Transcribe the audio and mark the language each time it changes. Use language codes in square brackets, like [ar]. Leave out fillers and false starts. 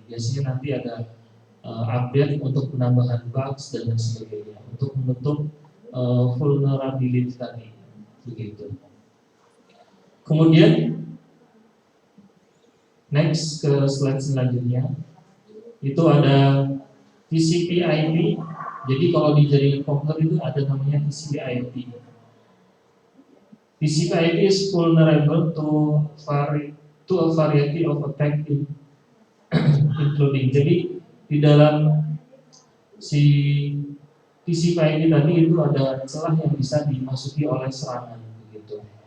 [id] Biasanya nanti ada update untuk penambahan bugs dan lain sebagainya untuk menutup vulnerability tadi begitu. Kemudian next ke slide selanjutnya itu ada TCP/IP. Jadi kalau di jaringan komputer itu ada namanya TCP/IP. [en] TCP/IP is vulnerable to a variety of attack including. [id] Jadi di dalam si TCP/IP tadi itu ada celah yang bisa dimasuki oleh serangan begitu.